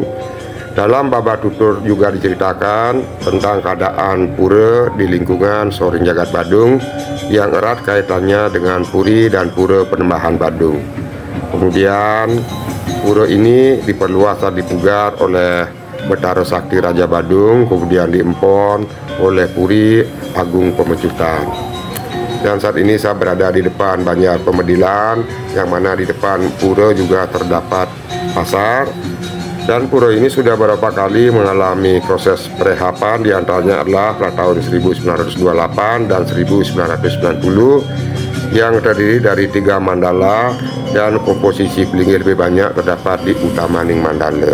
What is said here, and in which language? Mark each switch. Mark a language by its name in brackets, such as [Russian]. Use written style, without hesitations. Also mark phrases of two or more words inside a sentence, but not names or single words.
[Indonesian] Dalam babak tutur juga diceritakan tentang keadaan pura di lingkungan Soring Jagat Badung yang erat kaitannya dengan Puri dan Pura Penembahan Badung. Kemudian pura ini diperluas dan dipugar oleh Betara Sakti Raja Badung, kemudian diempon oleh Puri Agung Pemecutan. Dan saat ini saya berada di depan Banjar Pemedilan, yang mana di depan pura juga terdapat pasar. Dan pura ini sudah beberapa kali mengalami proses perehapan, diantaranya adalah pada tahun 1928 dan 1990, yang terdiri dari 3 mandala, dan komposisi pelinggir lebih banyak terdapat di Utamaning Mandala.